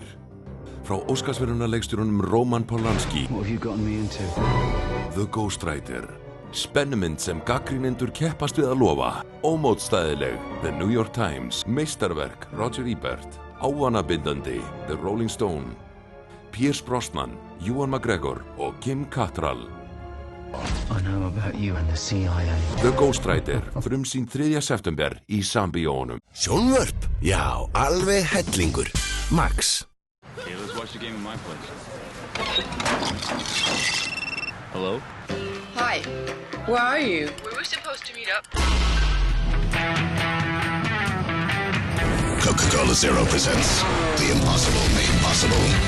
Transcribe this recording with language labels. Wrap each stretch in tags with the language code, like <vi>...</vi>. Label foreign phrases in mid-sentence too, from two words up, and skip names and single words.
<is>Frá Óskarsverðlaunaleikstjóranum Roman Polanski.</is> <en>What have you gotten me into? The Ghostwriter.</en> <is>Spennumynd sem gagnrýnendur keppast við að lofa. Ómótstæðileg. The New York Times. Meistarverk. Roger Ebert. Ávanabindandi. The Rolling Stone. Pierce Brosnan, Ewan McGregor og Kim Cattrall.</is> <en>I know about you and the CIA.</en> <is>The Ghostwriter. Frumsýnd 3. september í Sambíóunum. Sjónvörp? Já, alveg hellingur. Max.</is> <en>Okay, let's watch the game in my place. Hello? Hi. Where are you? We were supposed to meet up. Coca-Cola Zero presents The Impossible Made Possible.</en>